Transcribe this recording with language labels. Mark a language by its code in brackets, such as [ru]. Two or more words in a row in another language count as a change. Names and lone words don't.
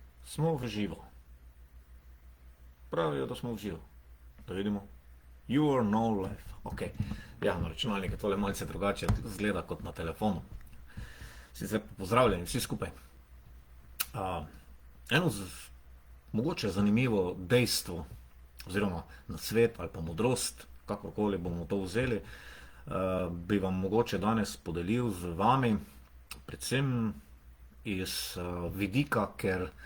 [sl] Smo v živo. Pravijo, da smo v živo. Da vidimo. [en] You are no life. [sl] Ok. Ja, na računalniku je tole malce drugače zgleda kot na telefonu. Sicer pozdravljeni vsi skupaj. Eno mogoče zanimivo dejstvo, oziroma nasvet ali pa modrost, kakorkoli bomo to vzeli, bi vam mogoče danes podelil z vami, predvsem iz vidika, ker